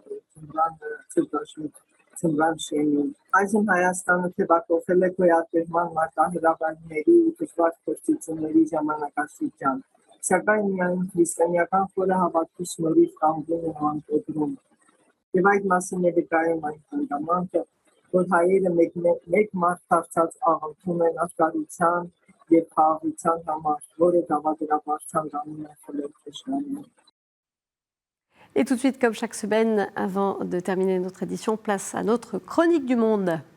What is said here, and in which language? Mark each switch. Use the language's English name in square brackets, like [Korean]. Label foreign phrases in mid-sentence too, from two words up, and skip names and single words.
[Armenian] ծմրան շենին։ Այժմ Հայաստանը թևակողել է գոյատևման մարտահրավերների ու դժվար փորձությունների ժամանակաշրջան, սակայն միայն քրիստոնեական խորը հավատքի շնորհիվ կանգուն է անկոտրում։ Եվ այդ մասին է վկայում այն հանգամանքը, որ հայերը մեկ մարդ դարձած աղոթում են աշխարհության et [French] tout de suite, comme chaque semaine, avant de terminer notre édition, place à notre chronique du monde.